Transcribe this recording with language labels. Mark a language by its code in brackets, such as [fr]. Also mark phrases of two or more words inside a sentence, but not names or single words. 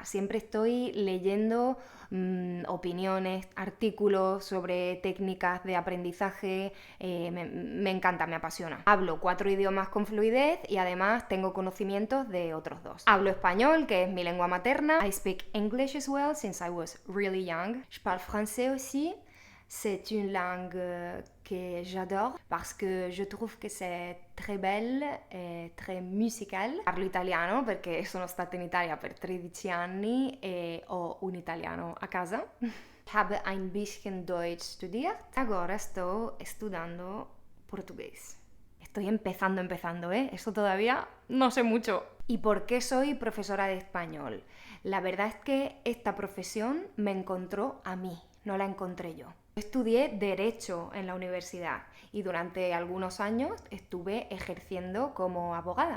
[es] Siempre estoy leyendo opiniones, artículos sobre técnicas de aprendizaje, me encanta, me apasiona. Hablo 4 idiomas con fluidez y además tengo conocimientos de otros 2. Hablo español, que es mi lengua materna. [en] I speak English as well since I was really young. [fr] Je parle français aussi. C'est une langue que j'adore parce que je trouve che c'est très belle e très musicale. [it] Parlo italiano perché sono stata in Italia per 13 anni e ho un italiano a casa. [de] Habe ein bisschen Deutsch studiert. [it] Agora sto studiando portugués. [es] Estoy empezando, ¿eh? Eso todavía no sé mucho. ¿Y por qué soy profesora de español? La verdad es que esta profesión me encontró a mí, no la encontré yo. Estudié Derecho en la universidad y durante algunos años estuve ejerciendo como abogada.